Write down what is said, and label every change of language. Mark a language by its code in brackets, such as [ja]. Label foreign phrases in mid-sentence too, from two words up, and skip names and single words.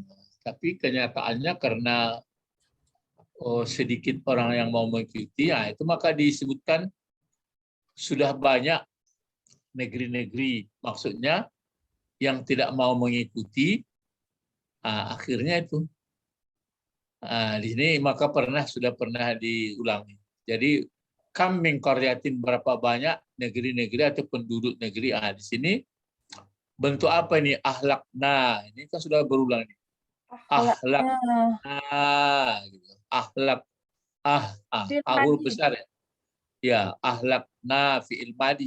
[id] Tapi kenyataannya karena sedikit orang yang mau mengikuti, itu maka disebutkan sudah banyak negeri-negeri, maksudnya yang tidak mau mengikuti, akhirnya itu di sini maka sudah pernah diulangi. [ar] Jadi kam min qaryatin, [id] berapa banyak negeri-negeri atau penduduk negeri. Di sini bentuk apa ini? Ahlakna, ini kan sudah berulang nih. Ahlak, gitu. Ahlak, huruf besar ya. [ar] Ya, ahlakna fi'il madi.